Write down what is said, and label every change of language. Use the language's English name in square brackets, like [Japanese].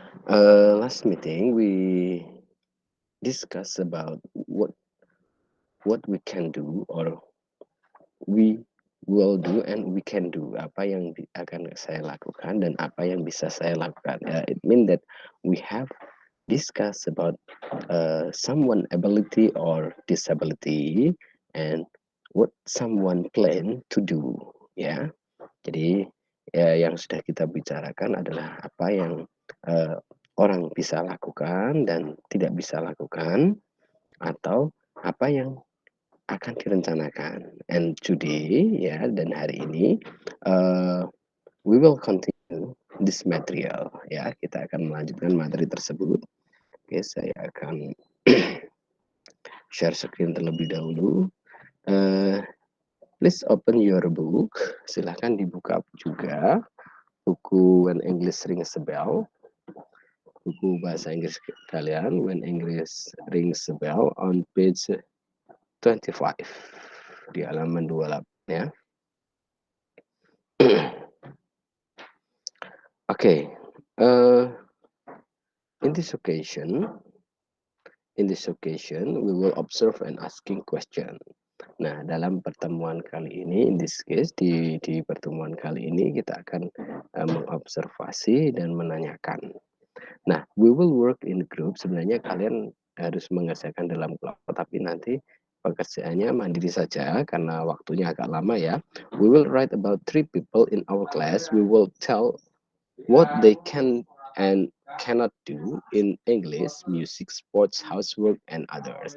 [English] Last meeting we discussed about what we can do or we will do and we can do, [Indonesian] apa yang akan saya lakukan [English] dan apa yang bisa saya lakukan. It means that we have discussed about someone ability or disability and what someone plan to do, ya. [Indonesian] Jadi yang sudah kita bicarakan adalah apa yang orang bisa lakukan dan tidak bisa lakukan, atau apa yang akan direncanakan. [English] And today, ya, [Indonesian] dan hari ini, [English] we will continue this material, ya. [Indonesian] Kita akan melanjutkan materi tersebut. Oke, saya akan share screen terlebih dahulu. [English] Please open your book. [Indonesian] Silahkan dibuka juga buku [English] When English Rings a Bell. [Indonesian] Buku bahasa Inggris kalian, When English Rings a Bell, [English] on page 25 [Indonesian] di halaman 28 ya. [English] Okay, in this occasion we will observe and asking question. [Indonesian] Nah, dalam pertemuan kali ini, [English] in this case [Indonesian] di pertemuan kali ini kita akan mengobservasi dan menanyakan. [English] Nah, we will work in group. [Indonesian] Sebenarnya kalian harus mengerjakan dalam kelompok, tapi nanti pekerjaannya mandiri saja karena waktunya agak lama ya. [English] We will write about 3 people in our class. We will tell what they can and cannot do in English, music, sports, housework, and others.